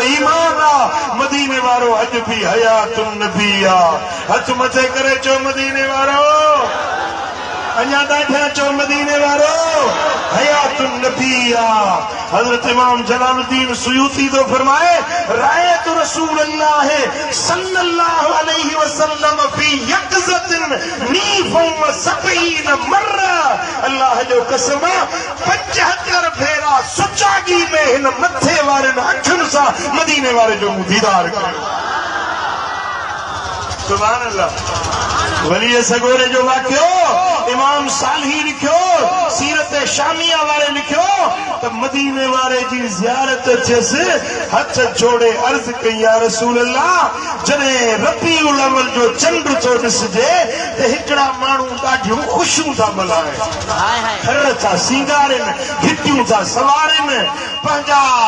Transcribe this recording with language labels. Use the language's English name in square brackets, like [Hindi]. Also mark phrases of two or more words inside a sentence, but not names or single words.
[Sindhi] ईमान आहे मदीने वारो अॼु बि [Arabic] حياة النبي [Sindhi] आहे हथ मथे करे चओ मदीने वारो अञा ॾाढा चओ मदीने वारो [Arabic] حياة النبي [Sindhi] आहे हज़रत इमाम जलालुद्दीन सुयूती तो फरमाए [Arabic] رأيت رسول الله صلى الله عليه وسلم في يقظة نيفا وسبعين مرة [Sindhi] अल्लाह जो कसम 75 भेरा सुजागी में हिन मथे वारे अखियुनि सां मदीने वारे जो दीदार कयो [Arabic] سبحان الله [Sindhi] वली सगोरे जो वाक्यो इमाम सालही लिखियो सीरत शामिया वारे लिखियो त मदीने वारे जी ज़ियारत थियसि हथ जोड़े अर्ज़ कई [Arabic] يا رسول الله [Sindhi] जॾहिं रबीउल अव्वल जो चंड थो ॾिसजे त हिकिड़ा माण्हू ॾाढियूं ख़ुशियूं था मल्हाइनि घर था सींगारनि घिटियूं था सवारनि पंहिंजा